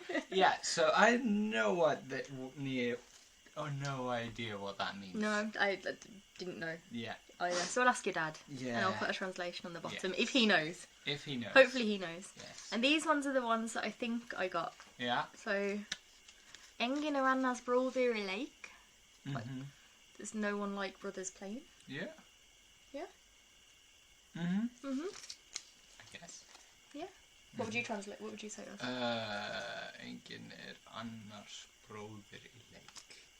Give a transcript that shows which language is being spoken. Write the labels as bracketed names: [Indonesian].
[English] Yeah, so I know what that no idea what that means. No, I didn't know. Yeah. Either. So I'll ask your dad. Yeah. And I'll put a translation on the bottom if he knows. If he knows. Hopefully he knows. Yes. And these ones are the ones that I think I got. Yeah. So, [Icelandic] Engin are annars bróðir í leik. [English] Like, there's no one like brothers playing. Yeah. Yeah. I guess. Yeah. What would you translate? What would you say to us? [Icelandic] Engin annars bróðir í leik.